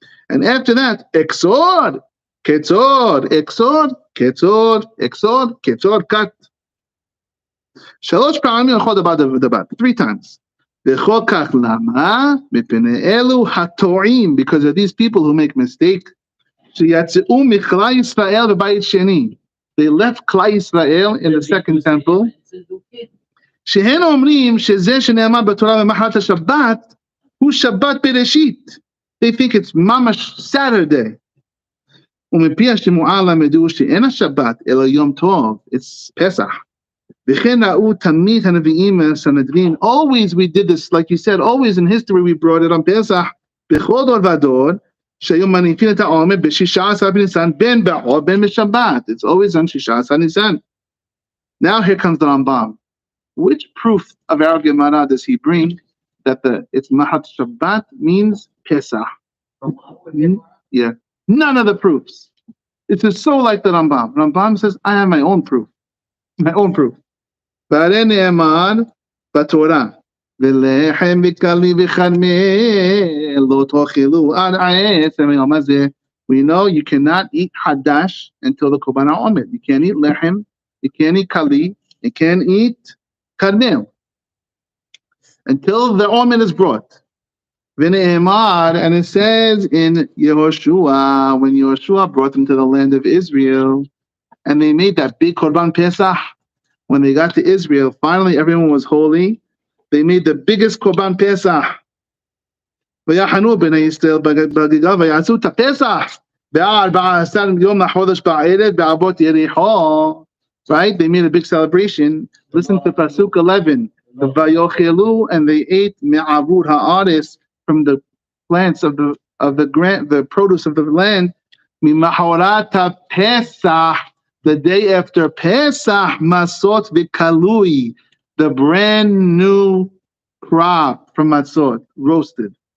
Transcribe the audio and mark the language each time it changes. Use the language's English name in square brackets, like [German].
[English] And after that, exod, ketzod, exod, ketzod, exod, ketzod, cut. [Hebrew] Shalosh פעמים לכל דבר, [English] 3 times. [Hebrew] וכל כך למה? מפני אלו הטועים, [English] because of these people who make mistake, [Hebrew] שיצאו מכלל ישראל בבית שני. [English] They left Klal Yisrael in the second temple. [Hebrew] שהן אומרים שזה שנאמר בתורה במחרת השבת, הוא שבת בראשית. [English] They think it's ממש Saturday. [Hebrew] ומפי השמועה למדו שאין השבת, אלא יום טוב, [English] it's [Hebrew] פסח. וכן ראו תמיד הנביאים והסנהדרין, [English] always we did this, like you said, always in history we brought it on [Hebrew] פסח, בכל דור ודור, שהיום מניפים את העומר ב16 בניסן, בין בחול, בין בשבת. [English] It's always on 16 ניסן. Now here comes the Rambam. Which proof of our Gemara does he bring that it's Mahat Shabbat means Pesach? Yeah, none of the proofs. It's just so like the Rambam. Rambam says, I have my own proof. [Hebrew] והרי נאמר בתורה, ולחם וקלי וחרמל לא תאכלו עד עצם היום הזה. [English] We know you cannot eat hadash until the Korban HaOmer. You can't eat lechem, you can't eat kali, you can't eat karmel. until the omer is brought. V'ne'emar, and it says in Yehoshua, when Yehoshua brought them to the land of Israel, and they made that big Korban Pesach, when they got to Israel, finally everyone was holy. They made the biggest Korban Pesach. [Hebrew] ויחנו בני ישראל בגגה ויעשו את הפסח ב14 יום לחודש בערב בערבות יריחו. [English] Right? They made a big celebration. Listen to Pasuk 11. [Hebrew] ויאכלו, [English] and they ate [Hebrew] מעבור הארץ, [English] from the plants of the produce of the land. [Hebrew] ממחרת הפסח, [English] the day after Pesach, masot v'kalui, the brand new crop from matzot, roasted.